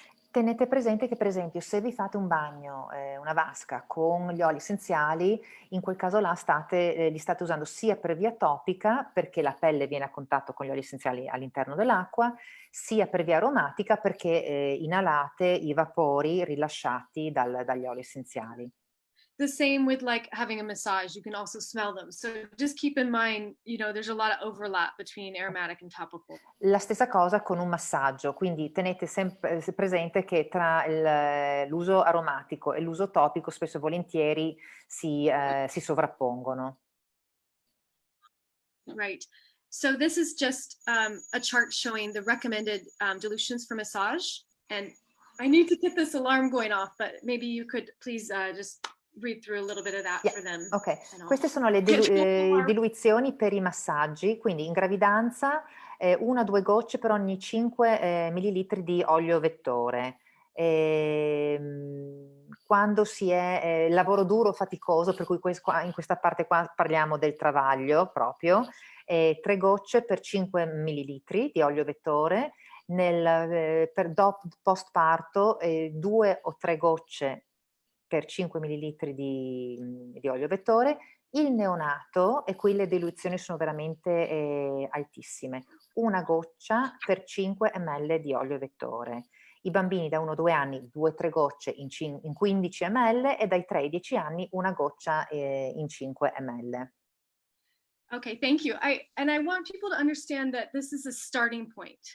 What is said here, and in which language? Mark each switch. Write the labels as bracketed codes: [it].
[it] Tenete presente che per esempio se vi fate un bagno, una vasca con gli oli essenziali, in quel caso là li state usando sia per via topica, perché la pelle viene a contatto con gli oli essenziali all'interno dell'acqua, sia per via aromatica perché inalate i vapori rilasciati dagli oli essenziali. [en] The same with like having a massage, you can also smell them. So just keep in mind, there's a lot of overlap between aromatic and topical. [it] La stessa cosa con un massaggio, quindi tenete sempre presente che tra l'uso aromatico e l'uso topico spesso e volentieri si sovrappongono. [en] Right. So this is just a chart showing the recommended dilutions for massage. And I need to get this alarm going off, but maybe you could please just read through a little bit of that for them. [it] Ok, queste sono le diluizioni per i massaggi, quindi in gravidanza 1-2 gocce per ogni 5 millilitri di olio vettore. Quando si è lavoro duro, faticoso, per cui in questa parte qua parliamo del travaglio proprio, 3 gocce per 5 millilitri di olio vettore, per postparto 2 o 3 gocce per 5 millilitri di olio vettore. Il neonato, e qui le diluizioni sono veramente altissime, 1 goccia per 5 ml di olio vettore. I bambini da 1-2 anni 2-3 gocce in 15 ml e dai 3 ai 10 anni 1 goccia in 5 ml. [en] Okay, thank you. I want people to understand that this is a starting point.